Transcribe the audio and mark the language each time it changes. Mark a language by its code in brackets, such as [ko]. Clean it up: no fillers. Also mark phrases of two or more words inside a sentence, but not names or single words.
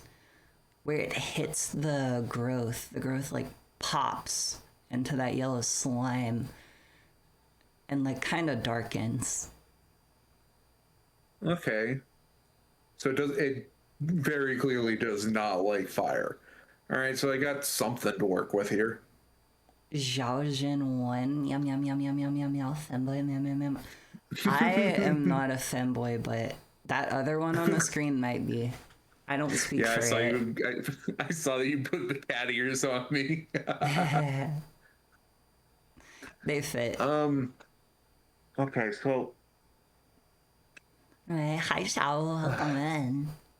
[en] Where it hits the growth like pops into that yellow slime and like kind of darkens. Okay. So it very clearly does not like fire. All right, so I got something to work with here. Zhaojin 1, yum yum yum yum yum yum yum, femboy, yum yum yum. I am not a femboy, but that other one on the screen might be. I don't speak Yeah, for it. I saw that you put the cat ears on me. They fit. Okay, so Hi, Xiao, welcome in.